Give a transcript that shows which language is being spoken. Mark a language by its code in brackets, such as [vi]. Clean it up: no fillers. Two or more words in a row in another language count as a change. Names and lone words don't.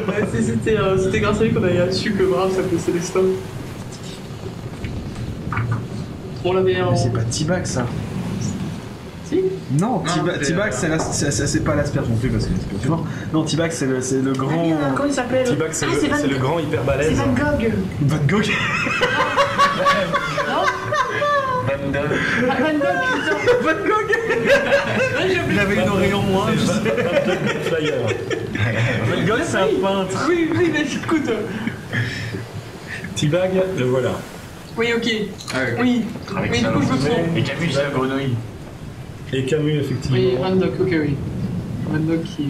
[fr] C'était grâce à lui qu'on a su que Brave s'appelait Célestin. On l'avait en... Mais c'est pas Tibag ça. Si. Non, Tibag c'est pas l'asperge non plus parce que c'est pas mort. Non, Tibag c'est le grand. Comment il s'appelle? Tibag, c'est le grand hyper balèze. C'est Van Gogh. Van Gogh. Non? Van Gogh. Van Gogh, putain. Van Gogh. Il avait une oreille en moins. Je sais. Flyer. Van Gogh c'est un peintre. Oui, mais écoute. Tibag, le voilà. Oui, ok. Ah, ok. Oui. Avec Oui, ça, du coup, je me non. trompe. Et Camus, c'est la grenouille. Et Camus, effectivement. Oui, Van Gogh, ok, oui. Van Gogh qui...